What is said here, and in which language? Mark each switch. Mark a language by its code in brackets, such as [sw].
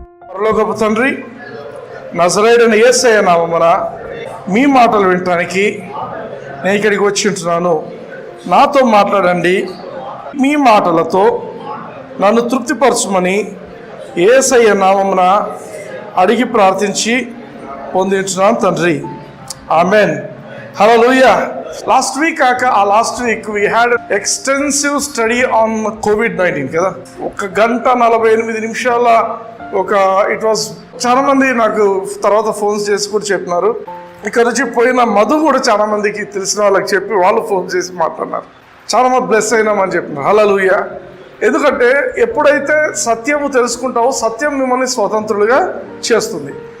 [te] పరలోకపు తండ్రి, నజరేయుడైన యేసయ్య నామమున మీ మాటలు వినటానికి నేను ఇక్కడికి వచ్చి ఉంటున్నాను. నాతో మాట్లాడండి, మీ మాటలతో నన్ను తృప్తిపరచమని యేసయ్య నామమున అడిగి ప్రార్థించి పొందించున్నాను తండ్రి. Amen. Hallelujah. [en] Last week we had extensive study on COVID-19 కదా. [te] 1 గంట 48 నిమిషాల [en] It was. [te] చాలా మంది నాకు తర్వాత ఫోన్స్ చేసి కూడా చెప్పినారు. ఇక్కడ నుంచి పోయిన మధు కూడా చాలా మందికి తెలిసిన వాళ్ళకి చెప్పి వాళ్ళు ఫోన్ చేసి మాట్లాడినారు. చాలా మంది బ్లెస్ అయినామని చెప్పినారు. హల్లెలూయా. ఎందుకంటే ఎప్పుడైతే సత్యము తెలుసుకుంటావో సత్యం మిమ్మల్ని స్వతంత్రులుగా చేస్తుంది.